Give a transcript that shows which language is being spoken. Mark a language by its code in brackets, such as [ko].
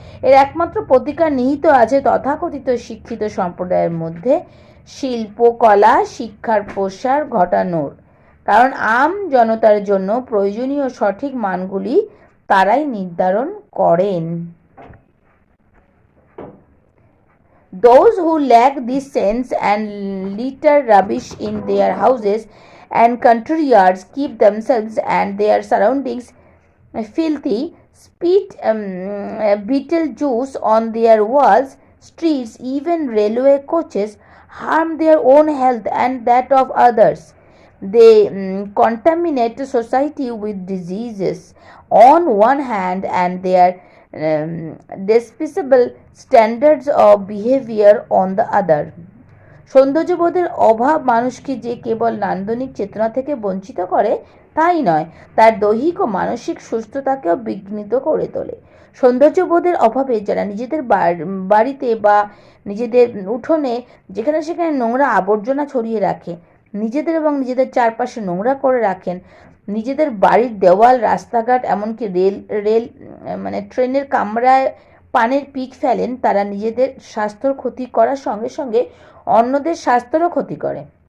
[bn] এর একমাত্র প্রতিকার নিহিত আছে তথাকথিত শিক্ষিত সম্প্রদায়ের মধ্যে শিল্পকলা শিক্ষার প্রসার ঘটানোর। কারণ আম জনতার জন্য প্রয়োজনীয় সঠিক মানগুলি তারাই নির্ধারণ করেন। [en] Those who lack this sense and litter rubbish in their houses and country yards, keep themselves and their surroundings filthy, spit Beetlejuice on their walls, streets, even railway coaches, harm their own health and that of others. They contaminate society with diseases on one hand and their despicable standards of behavior on the other. [bn] সৌন্দর্যবোধের অভাব মানুষকে যে কেবল নান্দনিক চেতনা থেকে বঞ্চিত করে তাই নয়, তার দৈহিক ও মানসিক সুস্থতাকেও বিঘ্নিত করে তোলে। সৌন্দর্যবোধের অভাবে যারা নিজেদের বাড়িতে বা নিজেদের উঠোনে যেখানে সেখানে নোংরা আবর্জনা ছড়িয়ে রাখে, নিজেদের এবং নিজেদের চারপাশে নোংরা করে রাখেন, নিজেদের বাড়ির দেওয়াল, রাস্তাঘাট, এমনকি রেল ট্রেনের কামরায় পানের পিক ফেলেন, তারা নিজেদের স্বাস্থ্যর ক্ষতি করার সঙ্গে সঙ্গে অন্যদের স্বাস্থ্যেরও ক্ষতি করে।